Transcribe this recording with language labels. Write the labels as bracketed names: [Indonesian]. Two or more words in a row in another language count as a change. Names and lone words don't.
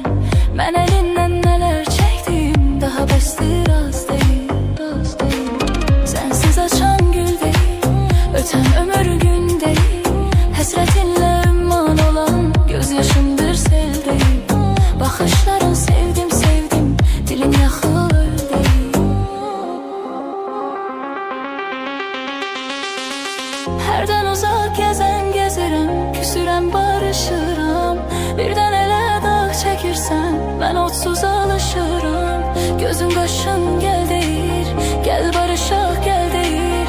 [Turkish] Ben elinden neler çektim, daha bəsdir az değil. Sensiz açan gül değil, öten ömür gün değil. [Azerbaijani] Həsrətinlə ümman olan gözyaşımdır sel değil. [Turkish] Bakışların sevdim sevdim, dilin yaxıl öl değil. [Azerbaijani] Hərdən uzaq gəzən gəzirəm, küsürəm barışıram. Birdən elə dağ çəkirsən, mən odsuz alışıram. Gözün qaşın gəl deyir, gəl barışaq gəl deyir.